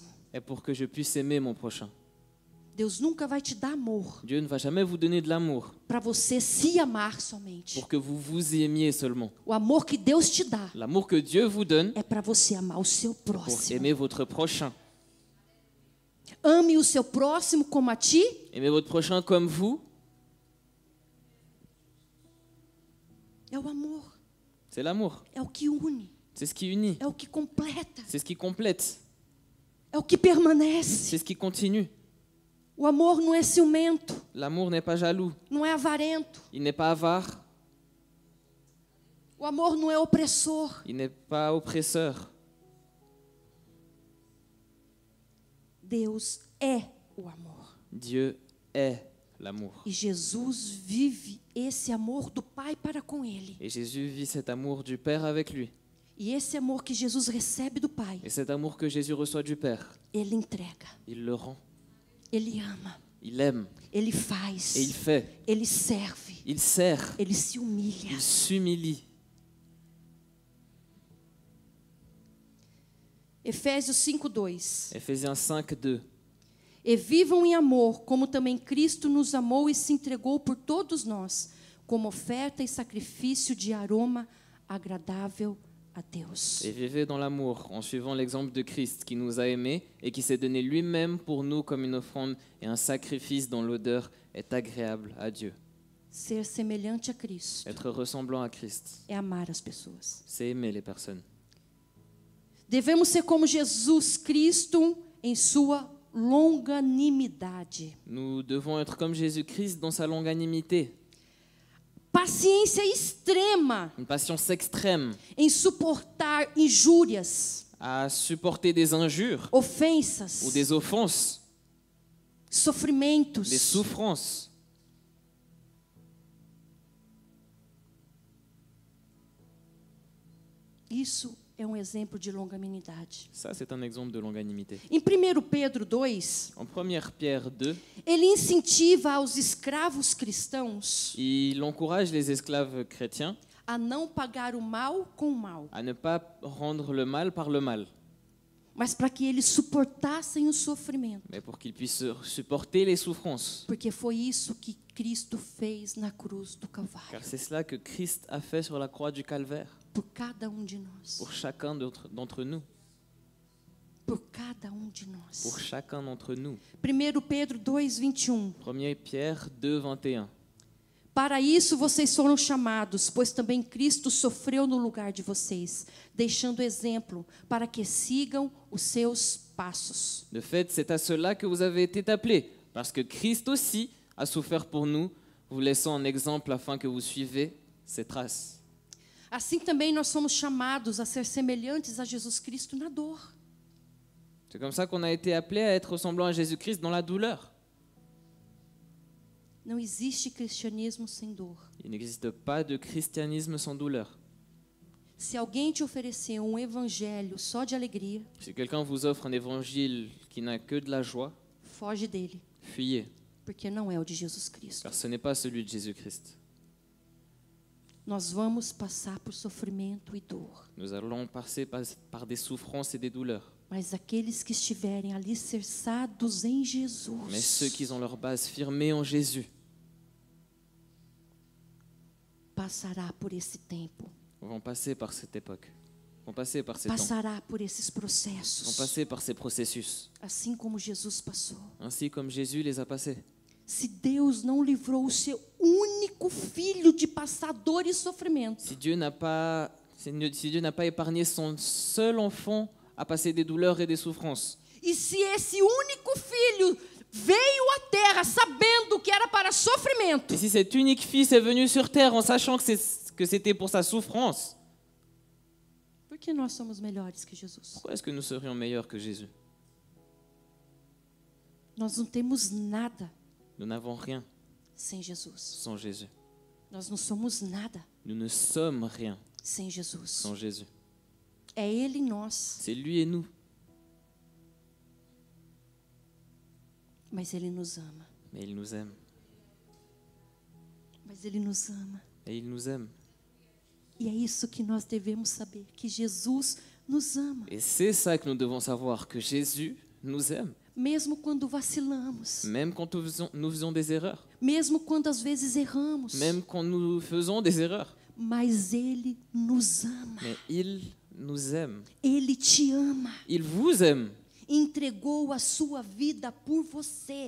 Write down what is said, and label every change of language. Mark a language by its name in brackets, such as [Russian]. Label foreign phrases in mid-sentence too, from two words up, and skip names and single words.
[French] est pour que je puisse aimer mon prochain. [Portuguese] Deus nunca vai te dar amor [French] Dieu ne va jamais vous donner de l'amour [Portuguese] para você se amar somente. [French] pour que vous vous aimiez seulement. [Portuguese] O amor que Deus te dá [French] L'amour que Dieu vous donne [Portuguese] é para você amar o seu [French] pour [Portuguese] próximo. [French] aimer votre prochain. [Portuguese] Ame o seu próximo como a ti. [French] Aimer votre prochain comme vous, [Portuguese] É o amor. [French] c'est l'amour. [Portuguese] É o que une. [French] C'est ce qui unit. [Portuguese] É o que completa. [French] C'est ce qui complète. [Portuguese] É o que permanece. [French] C'est ce qui continue. [Portuguese] O amor não é ciumento. [French] L'amour n'est pas jaloux. [Portuguese] Não é avarento. [French] Il n'est pas avare. [Portuguese] O amor não é opressor. [French] Il n'est pas oppresseur. [Portuguese] Deus é o amor. [French] Dieu est l'amour. [Portuguese] E Jesus vive esse amor do Pai para com ele. [French] Et Jésus vit cet amour du Père avec lui. [Portuguese] E esse amor que Jesus recebe do Pai, [French] Et cet amour que Jésus reçoit du Père, [Portuguese] ele entrega, [French] il le rend. [Portuguese] ele ama, [French] Il aime [Portuguese] ele faz, [French] et il fait. [Portuguese] ele serve, [French] Il sert. [Portuguese] ele se humilha. [French] Il s'humilie. [Portuguese] Efésios 5:2. [French] Éphésiens 5:2. [Portuguese] E vivam em amor, como também Cristo nos amou e se entregou por todos nós, como oferta e sacrifício de aroma agradável a Deus. [French] Et vivez dans l'amour, en suivant l'exemple de Christ qui nous a aimés et qui s'est donné lui-même pour nous comme une offrande et un sacrifice dont l'odeur est agréable à Dieu. [Portuguese] Ser semelhante a Cristo [French] Être ressemblant à Christ, [Portuguese] é amar as pessoas. [French] c'est aimer les personnes. [Portuguese] Devemos ser como Jesus Cristo em sua longanimidade. [French] Nous devons être comme Jésus-Christ dans sa longanimité, [Portuguese] Paciência extrema [French] une patience extrême [Portuguese] em suportar injúrias, [French] à supporter des injures ou [Portuguese] ofensas, [French] des offenses, [Portuguese] sofrimentos. [French] des souffrances. [Portuguese] Isso é um exemplo de longanimidade. [French] Ça, c'est un exemple de longanimité. [Portuguese] Em 1 Pedro 2, [French] En 1 Pierre 2, [Portuguese] ele incentiva aos escravos cristãos [French] il encourage les esclaves chrétiens [Portuguese] a não pagar o mal com o mal, [French] à ne pas rendre le mal par le mal, [Portuguese] mas para que eles suportassem o sofrimento, [French] mais pour qu'ils puissent supporter les souffrances. [Portuguese] porque foi isso que Cristo fez na cruz do Calvário. [French] Car c'est cela que Christ a fait sur la croix du Calvaire. [Portuguese] por cada um de nós. [French] pour chacun d'entre nous. [Portuguese] Por cada um de nós. [French] Pour chacun d'entre nous. [Portuguese] 1 Pedro 2:21. [French] 1 Pierre 2, 21. [Portuguese] Para isso vocês foram chamados, pois também Cristo sofreu no lugar de vocês, deixando exemplo para que sigam os seus passos. [French] De fait, c'est à cela que vous avez été appelés, parce que Christ aussi a souffert pour nous, vous laissant un exemple afin que vous suivez ses traces. [Portuguese] Assim também nós somos chamados a ser semelhantes a Jesus Cristo na dor. [French] C'est comme ça qu'on a été appelés à être ressemblant à Jésus-Christ dans la douleur. [Portuguese] Não existe cristianismo sem dor. [French] Il n'existe pas de christianisme sans douleur. [Portuguese] Se alguém te oferecer um evangelho só de alegria, [French] Si quelqu'un vous offre un évangile qui n'a que de la joie, [Portuguese] foge dele, [French] fuyez, [Portuguese] porque não é o de Jesus Cristo. [French] car ce n'est pas celui de Jésus-Christ. [Portuguese] Nós vamos passar por sofrimento e dor, [French] Nous allons passer par des souffrances et des douleurs. [Portuguese] mas aqueles que estiverem alicerçados em [French] Mais ceux [Portuguese] Jesus [French] qui ont leur base firmée en Jésus [Portuguese] passará por esse tempo, [French] vont passer par cette époque, vont passer par ces temps, [Portuguese] passará por esses [French] vont [Portuguese] processos, [French] passer par ces processus, [Portuguese] assim como Jesus passou. [French] ainsi comme Jésus les a passés. [Portuguese] Se Deus não livrou o seu único filho de passar dor e sofrimento, [French] Si Dieu n'a pas épargné son seul enfant à passer des douleurs et des souffrances, [Portuguese] e se esse único filho veio à terra sabendo que era para sofrimento, [French] et si cet unique fils est venu sur terre en sachant que c'était pour sa souffrance, [Portuguese] por que nós somos melhores que Jesus? [French] pourquoi est-ce que nous serions meilleurs que Jésus? [Portuguese] Nós não temos nada [French] Nous n'avons rien [Portuguese] sem Jesus. [French] sans Jésus. [Portuguese] Nós não somos nada [French] Nous ne sommes rien [Portuguese] sem Jesus. [French] sans Jésus. [Portuguese] É Ele em nós, [French] C'est lui et nous. [Portuguese] mas Ele nos ama. [French] Mais il nous aime. [Portuguese] Mas Ele nos ama. [French] Et il nous aime. [Portuguese] E é isso que nós devemos saber, que Jesus nos ama. [French] Et c'est ça que nous devons savoir, que Jésus nous aime. [Portuguese] Mesmo quando vacilamos, [French] Même quand nous faisons des erreurs. [Portuguese] mesmo quando às vezes erramos, [French] Même quand nous faisons des erreurs. [Portuguese] mas Ele nos ama. [French] Mais il nous aime. [Portuguese] Ele te ama. [French] Il vous aime. [Portuguese] Entregou a sua vida por você.